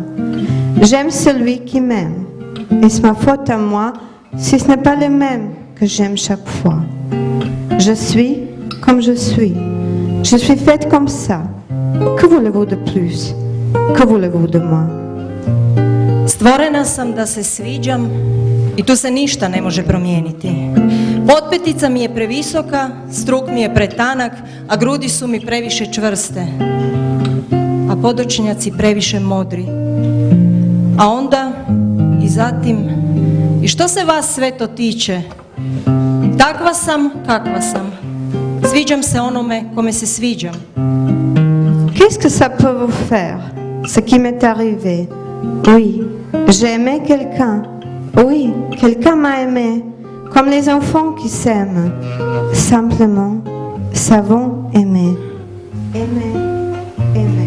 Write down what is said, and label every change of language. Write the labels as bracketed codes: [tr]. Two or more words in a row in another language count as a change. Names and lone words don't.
[fr] J'aime celui qui m'aime. Est-ce ma faute à moi si ce n'est pas le même que j'aime chaque fois? Je suis comme je suis. Je suis faite comme ça. Que voulez-vous de plus? Que voulez-vous de moi? [hr] Stvorena sam da se sviđam i tu se ništa ne može promijeniti. Potpetica mi je previsoka, struk mi je pretanak, a grudi su mi previše čvrste, a podočnjaci previše modri. A onda i zatim, i što se vas sve to tiče, takva sam kakva sam. Sviđam se onome kome se sviđam. [fr] Qu'est-ce que ça peut vous faire, ce qui m'est arrivé? Oui, j'ai aimé quelqu'un. Oui, quelqu'un m'a aimé, comme les enfants qui s'aiment. Simplement, savons aimer. Aimer, aimer.